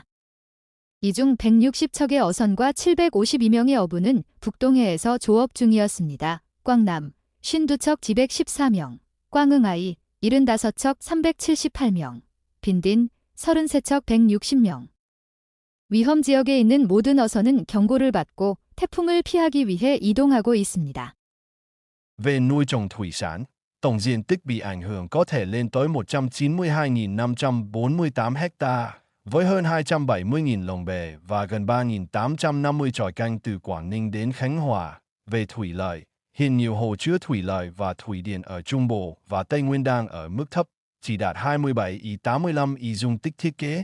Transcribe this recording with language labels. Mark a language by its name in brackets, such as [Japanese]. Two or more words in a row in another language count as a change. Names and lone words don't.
[Korean] 이 중 160척의 어선과 752명의 어부는 북동해에서 조업 중이었습니다. 꽝남, 52척 214명, 꽝응아이, 75척 378명, 빈딘, 33척 160명. 위험 지역에 있는 모든 어선은 경고를 받고 태풍을 피하기 위해 이동하고 있습니다. [Vietnamese] Về nuôi trồng thủy sản, tổng diện tích bị ảnh hưởng có thể lên tới 192.548 ha, với hơn 270.000 lồng bè và gần 3.850 chòi canh từ Quảng Ninh đến Khánh Hòa. Về thủy lợi, hiện nhiều hồ chứa thủy lợi và thủy điện ở Trung Bộ và Tây Nguyên đang ở mức thấp, chỉ đạt 27,85 dung tích thiết kế.